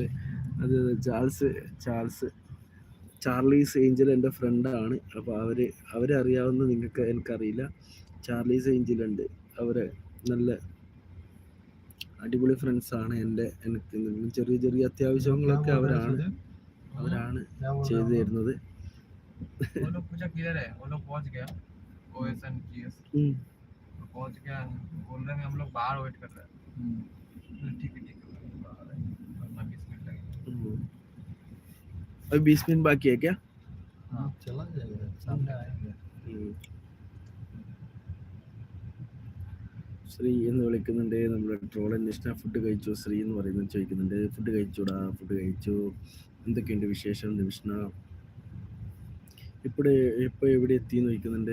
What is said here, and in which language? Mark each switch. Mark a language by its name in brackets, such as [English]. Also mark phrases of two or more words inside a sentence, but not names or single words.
[Malayalam] അത് ചാർലീസ് ഏഞ്ചൽ എൻ്റെ ഫ്രണ്ടാണ്. അപ്പോൾ അവരെ അറിയാവുന്ന നിങ്ങൾക്ക് എനിക്കറിയില്ല. ചാർലീസ് ഏഞ്ചൽ ഉണ്ട്. അവരെ നല്ല അടിപൊളി ഫ്രണ്ട്സാണ് എനിക്ക് ചെറിയ അത്യാവശ്യങ്ങളൊക്കെ അവരാണ് ചെയ്തു തരുന്നത്. [Hindi] अभी 20 मिनट बाकी है क्या? चला जाएगा, सामने आएंगे. [Malayalam] ശ്രീ എന്ന് വിളിക്കുന്നുണ്ട്. നമ്മുടെ ട്രോൾ അന്വേഷണ ഫുഡ് കഴിച്ചു ശ്രീ എന്ന് പറയുന്നത് ചോദിക്കുന്നുണ്ട്. ഫുഡ് കഴിച്ചു. എന്തൊക്കെയുണ്ട് വിശേഷം നിവിഷ്ണ? ഇപ്പോൾ എവിടെ എത്തിയെന്ന് ചോദിക്കുന്നുണ്ട്.